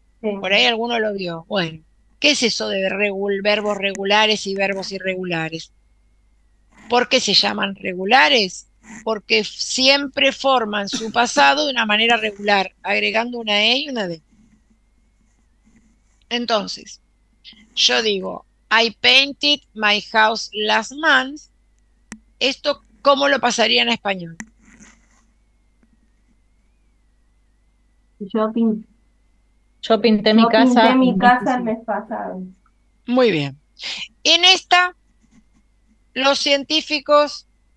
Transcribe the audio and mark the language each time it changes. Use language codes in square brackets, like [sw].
[es] Sí. Por ahí alguno lo vio. Bueno, ¿qué es eso de verbos regulares y verbos irregulares? ¿Por qué se llaman regulares? Porque siempre forman su pasado de una manera regular, agregando una E y una D. Entonces, yo digo, [en] I painted my house last month. [es] ¿Esto cómo lo pasaría en español? Yo pinté mi casa. mi casa el mes pasado. Muy bien. En esta, los científicos